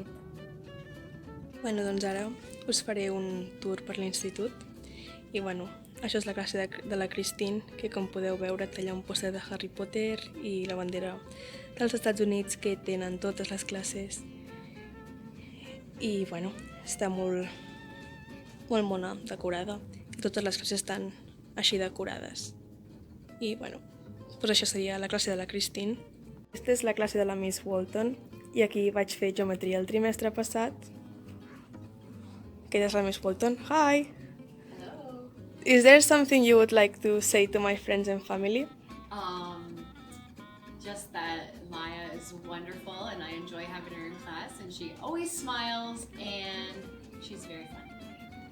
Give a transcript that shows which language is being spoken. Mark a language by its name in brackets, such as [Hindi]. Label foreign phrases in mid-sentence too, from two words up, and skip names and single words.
[Catalan] Bueno, doncs ara us faré un tour per l'institut i bueno, això és la classe de la Christine, que com podeu veure té allà un pòster de Harry Potter i la bandera dels Estats Units que tenen totes les classes i bueno, està molt mona, decorada i totes les classes estan així decorades i bueno, doncs això seria la classe de la Christine. Aquesta és la classe de la Miss Walton i aquí vaig fer geometria el trimestre passat. Aquesta és la Miss Walton. Hi! [English] Hello. Is there something you would like to say to my friends and family? Just that Maya is wonderful and I enjoy having her in class and she always smiles and she's very funny.